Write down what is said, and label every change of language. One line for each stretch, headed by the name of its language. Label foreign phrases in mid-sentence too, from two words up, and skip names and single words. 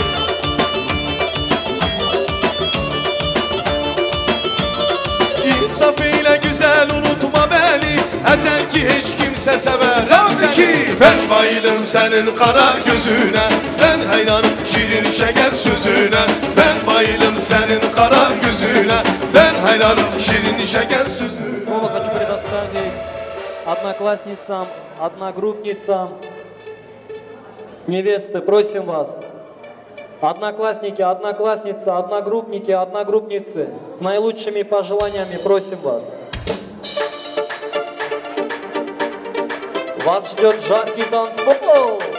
Turkish: İnsaf ile güzel unutma beni, ezel ki hiç kimse severem seni. Ben bayılım senin kara gözüne, ben hayranım şirin şeker sözüne. Ben bayılım senin kara gözüne, ben hayranım şirin şeker sözüne.
Russian: Слово хочу предоставить одноклассницам, одногруппницам, невесты, просим вас. Одноклассники, одноклассницы, одногруппники, одногруппницы, с наилучшими пожеланиями просим вас. Вас ждет жаркий танцпол.